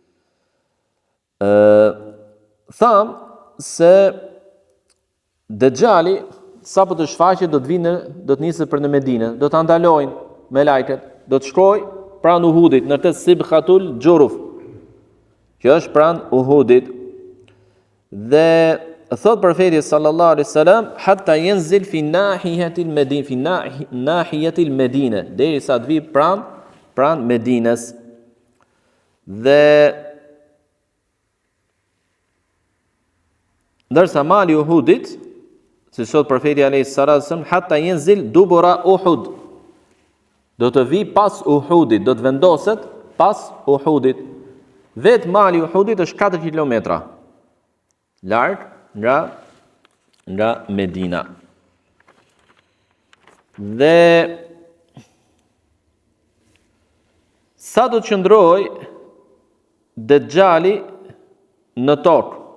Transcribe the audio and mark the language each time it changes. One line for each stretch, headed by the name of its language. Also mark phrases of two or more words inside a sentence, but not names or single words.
Albanian: Tham se Dejxhali sapo të shfaqet do të nisë për në Medinë, do të ndalojnë me lajket, do të shkojë pranë Uhudit në këtë Sibhatul Juruf, që është pranë Uhudit. Dhe thot profeti
Arabic: صلى الله عليه وسلم، حتى ينزل في ناحية المدينة، في ناحية المدينة,
Albanian: derisa të vi pranë Medinës. Dhe ndërsa mali Uhudit, si thot profeti
Arabic: عليه الصلاة والسلام, حتى ينزل دبر أحد,
Albanian: do të vi pas Uhudit, do të vendoset pas Uhudit. Vetë mali Uhudit është 4 kilometra larg nga Medina. Dhe sa do të qëndroj Dejxhali në tokë?